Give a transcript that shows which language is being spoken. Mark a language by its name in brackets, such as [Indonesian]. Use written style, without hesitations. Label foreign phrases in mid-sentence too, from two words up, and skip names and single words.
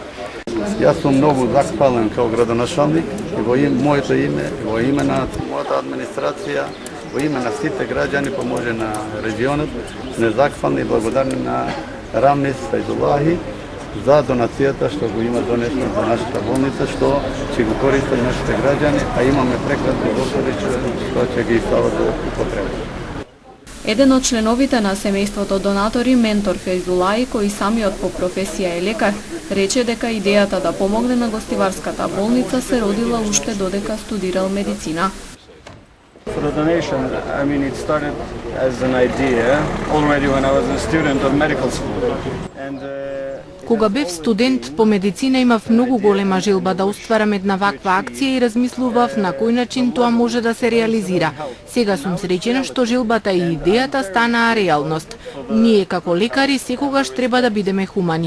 [Macedonian] Јас сум многу захвален као градоначалник и во моето име, во име на мојата администрација, во име на сите граѓани, поможе на регионот, сме захвални и благодарни на Рамис Фейзулахи за донацијата што го има донесено за нашата болница, што ќе го користат нашите граѓани, а имаме прекрасни доктори што ќе ги стават во употреба. Еден од членовите на семејството донатори, ментор Фейзулаи, кој самиот по професија е лекар, рече дека идејата да помогне на Гостиварската болница се родила уште додека студирал медицина. [English] For the donation, I mean, it started as an idea already when I was a student of medical school. And [Macedonian] Кога бев студент по медицина, имав многу голема желба да остварам една ваква акција и размислував на кој начин тоа може да се реализира. Сега сум среќена што желбата и идејата станаа реалност. Ние како лекари секогаш треба да бидеме хумани.